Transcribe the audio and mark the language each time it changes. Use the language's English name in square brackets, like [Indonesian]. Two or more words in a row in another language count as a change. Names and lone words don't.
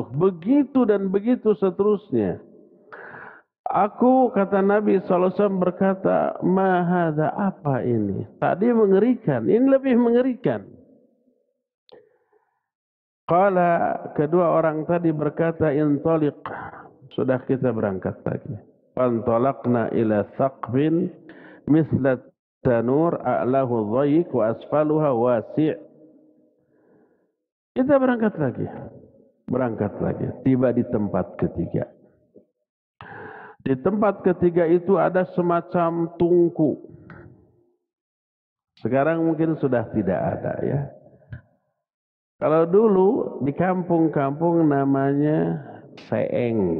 [Indonesian] Begitu dan begitu seterusnya. Aku, kata Nabi SAW berkata, [Arabic] ما هذا, [Indonesian] apa ini? Tadi mengerikan, ini lebih mengerikan. Qala, kedua orang tadi berkata, intaliq, sudah kita berangkat lagi. [Arabic] فانطلقنا إلى ثقب مثل تنور أعلاه ضيق وأسفلها واسع'. [Indonesian] Kita berangkat lagi. Tiba di tempat ketiga. Di tempat ketiga itu ada semacam tungku. Sekarang mungkin sudah tidak ada ya. Kalau dulu di kampung-kampung namanya seeng.